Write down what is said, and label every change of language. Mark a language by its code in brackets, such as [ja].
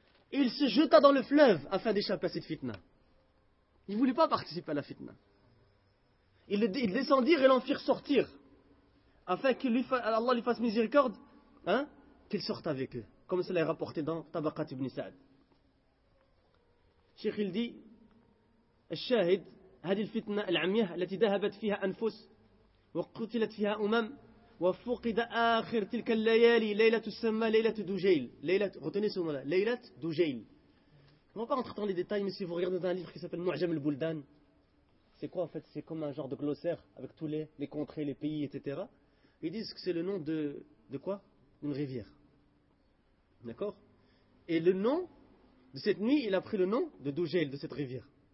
[fr] Et il se jeta dans le fleuve afin d'échapper à cette fitna. Il ne voulait pas participer à la fitna. Ils descendirent et l'en firent sortir, afin qu'Allah lui fasse miséricorde, hein? Qu'il sorte avec eux, comme cela est rapporté dans Tabaqat ibn Sa'd. Cheikh il dit, [ar] Al-Shahid, هذه الفتنة العمياء التي ذهبت فيها أنفس وقتلت فيها أمم وفقد آخر تلك الليالي ليلة تسمى ليلة دوجيل ليلة [fr] retenez ce nom là [ar] ليلة دوجيل. [fr] On va pas entrer dans les détails, mais si vous regardez dans un livre qui s'appelle Mu'jam al-Buldan, c'est quoi en fait? C'est comme un genre de glossaire avec tous les contrées, les pays, etc. Ils disent que c'est le nom de quoi? Une rivière, d'accord? Et le nom de cette nuit, il a pris le nom de دوجيل, de cette rivière.